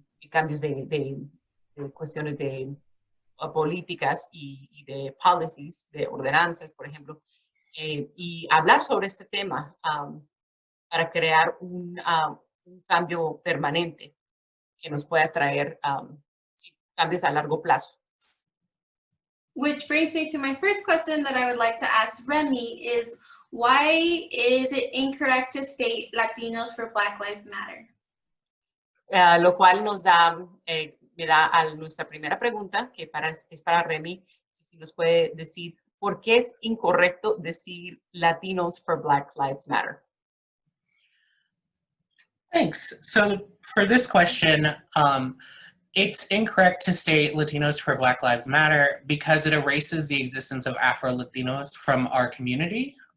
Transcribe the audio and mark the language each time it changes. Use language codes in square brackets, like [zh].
[es] cambios de cuestiones de políticas y de policies, de ordenanzas, por ejemplo, y hablar sobre este tema para crear un cambio permanente que nos pueda traer cambios a largo plazo. [en] Which brings me to my first question that I would like to ask Remy is, why is it incorrect to state Latinos for Black Lives Matter? [es] Lo cual nos da, me da a nuestra primera pregunta, que es para Remy, que si nos puede decir por qué es incorrecto decir Latinos for Black Lives Matter. [en] Thanks. So for this question, it's incorrect to state Latinos for Black Lives Matter because it erases the existence of Afrolatinos from our community.